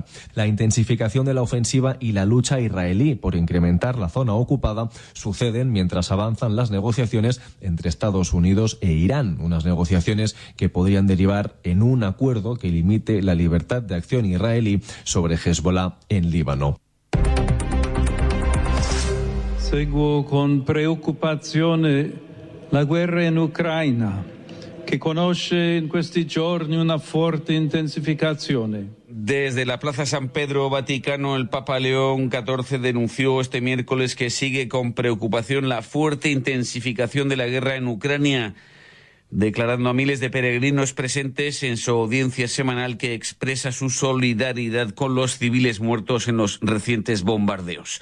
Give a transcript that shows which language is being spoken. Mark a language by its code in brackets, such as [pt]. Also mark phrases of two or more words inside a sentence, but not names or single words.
[es] La intensificación de la ofensiva y la lucha israelí por incrementar la zona ocupada suceden mientras avanzan las negociaciones entre Estados Unidos e Irán, unas negociaciones que podrían derivar en un acuerdo que limite la libertad de acción israelí sobre Hezbollah en Líbano. [it] Seguo con preoccupazione la guerra in Ucraina, che conosce in questi giorni una forte intensificazione. [es] Desde la Plaza San Pedro, Vaticano, el Papa León XIV denunció este miércoles que sigue con preocupación la fuerte intensificación de la guerra en Ucrania, declarando a miles de peregrinos presentes en su audiencia semanal que expresa su solidaridad con los civiles muertos en los recientes bombardeos.